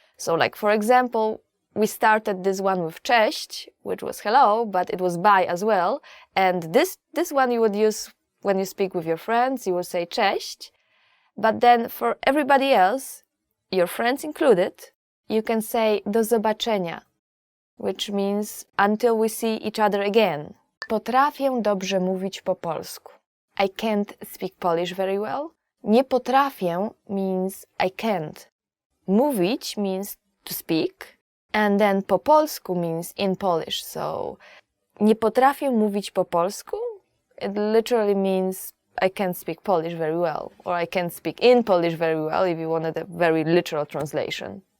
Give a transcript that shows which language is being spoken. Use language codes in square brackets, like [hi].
[en] So like for example, we started this one with cześć, which was hello, but it was bye as well. And this one you would use when you speak with your friends, you would say cześć. But then for everybody else, your friends included, you can say [pl] do zobaczenia, [en] which means until we see each other again. [pl] Potrafię dobrze mówić po polsku. [en] I can't speak Polish very well. [pl] Nie potrafię [en] means I can't. Mówić means to speak, and then [pl] po polsku [en] means in Polish. So [pl] nie potrafię mówić po polsku, [en] it literally means I can't speak Polish very well, or I can't speak in Polish very well if you wanted a very literal translation.